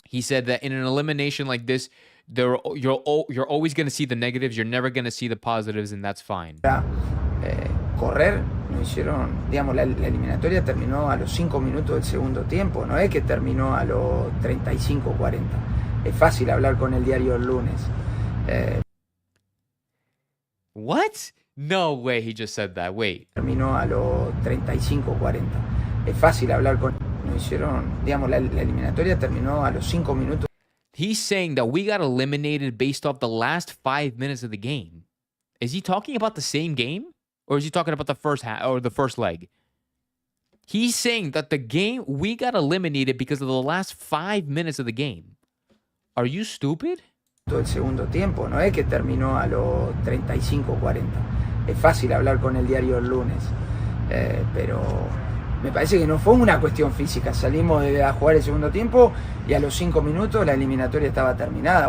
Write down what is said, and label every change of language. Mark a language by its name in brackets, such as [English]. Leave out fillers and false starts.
[English] He said that in an elimination like this, you're always going to see the negatives. You're never going to see the positives, and that's fine. [Spanish] correr, nos hicieron, digamos, la eliminatoria terminó a los 5 minutos del segundo tiempo, no es que terminó a los 35-40. Es fácil hablar con el diario el lunes. [English] What? No way. He just said that. Wait. [Spanish] Terminó a los 35-40. Es fácil hablar con... Nos hicieron, digamos, la eliminatoria terminó a los 5 minutos. [English] He's saying that we got eliminated based off the last 5 minutes of the game. Is he talking about the same game? Or is he talking about the first half or the first leg? He's saying that the game, we got eliminated because of the last 5 minutes of the game. Are you stupid? [Spanish] Todo el segundo tiempo, no es que terminó a los 35-40. Es fácil hablar con el diario el lunes, pero me parece que no fue una cuestión física. Salimos a jugar el segundo tiempo y a los 5 minutos la eliminatoria estaba terminada.